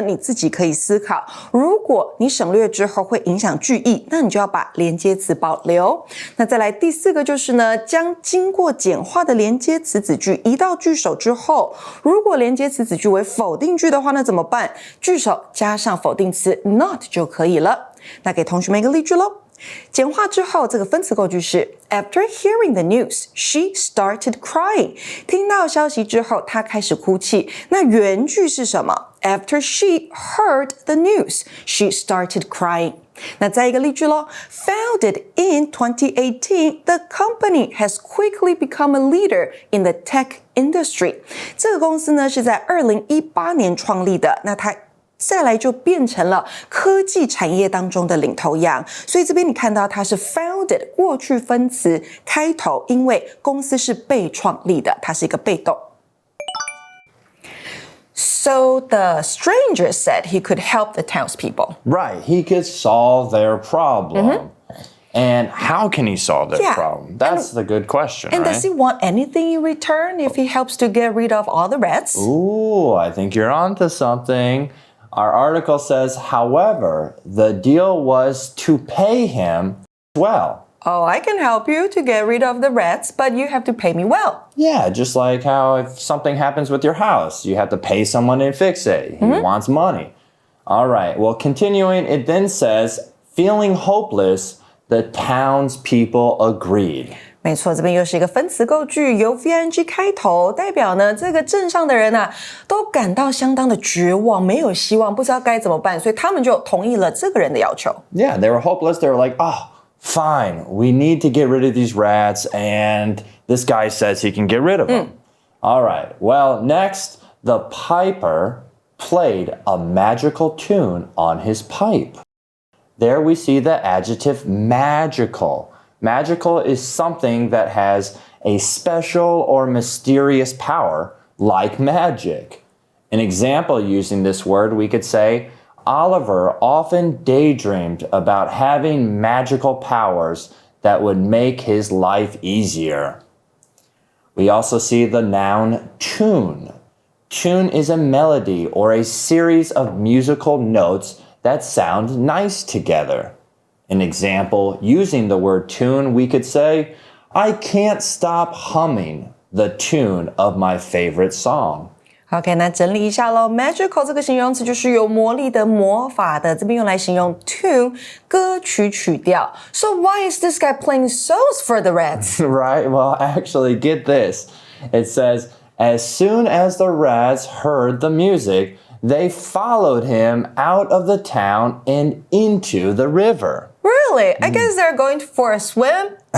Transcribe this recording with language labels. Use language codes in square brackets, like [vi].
[zh] 你自己可以思考。如果你省略之后会影响句意，那你就要把连接词保留。那再来第四个就是呢，将经过简化的连接词子句移到句首之后，如果连接词子句为否定句的话，那怎么办？句首加上否定词 not 就可以了。那给同学们一个例句咯。 [en] 简化之后，这个分词构句是 After hearing the news, she started crying. [zh] 听到消息之后，她开始哭泣。那原句是什么？ [en] After she heard the news, she started crying. [zh] 那再一个例句咯。 [en] Founded in 2018, the company has quickly become a leader in the tech industry. [zh] 这个公司呢是在2018年创立的，那它再来就变成了科技产业当中的领头羊。所以这边你看到它是 founded 过去分词开头，因为公司是被创立的，它是一个被动。 [en] So the stranger said he could help the townspeople. Right, he could solve their problem. And how can he solve their problem? That's the good question, And right? does he want anything in return if he helps to get rid of all the rats? Ooh, I think you're onto something. Our article says, however, the deal was to pay him well. Oh, I can help you to get rid of the rats, but you have to pay me well. Yeah, just like how if something happens with your house, you have to pay someone to fix it. He wants money. All right, well, continuing, it then says, feeling hopeless, the townspeople agreed. [zh] 没错，这边又是一个分词构句，由 VING 开头，代表呢这个镇上的人都感到相当的绝望，没有希望，不知道该怎么办，所以他们就同意了这个人的要求。 [en] Yeah, they were hopeless. They were like, fine, we need to get rid of these rats, and this guy says he can get rid of them. All right, well, next, the piper played a magical tune on his pipe. There we see the adjective magical. Magical is something that has a special or mysterious power, like magic. An example using this word, we could say, Oliver often daydreamed about having magical powers that would make his life easier. We also see the noun tune. Tune is a melody or a series of musical notes that sound nice together. An example using the word tune, we could say, I can't stop humming the tune of my favorite song. [zh] OK， 那整理一下咯 magical 这个形容词就是有魔力的、魔法的，这边用来形容 tune 歌曲曲调。 [en] So why is this guy playing songs for the rats? Right, well, actually, get this. It says, as soon as the rats heard the music, they followed him out of the town and into the river. Really? I guess they're going for a swim?